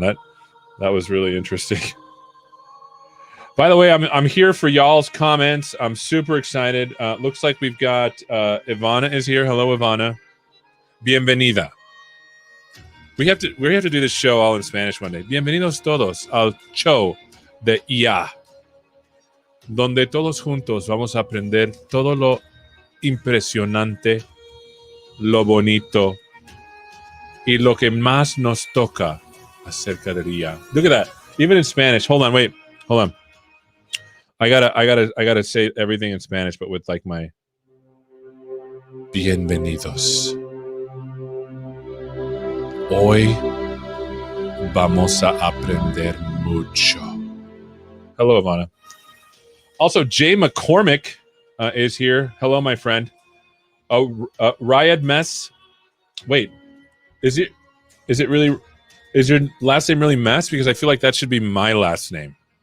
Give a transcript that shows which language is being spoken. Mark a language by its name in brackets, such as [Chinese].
[English] That was really interesting. By the way, I'm here for y'all's comments. I'm super excited. Looks like we've got Ivana is here. Hello, Ivana. [Spanish] Bienvenida. [English] We have to do this show all in Spanish one day. [Spanish] Bienvenidos todos al show de IA, donde todos juntos vamos a aprender todo lo impresionante, lo bonito y lo que más nos toca acerca de IA. [English] Look at that. Even in Spanish. Hold on, wait. Hold on. I gotta say everything in Spanish, but with like my [Spanish] bienvenidos. Hoy vamos a aprender mucho. [English] Hello, Ivana. Also, Jay McCormick is here. Hello, my friend. Ryad Mess. Wait, is your last name really Mess? Because I feel like that should be my last name.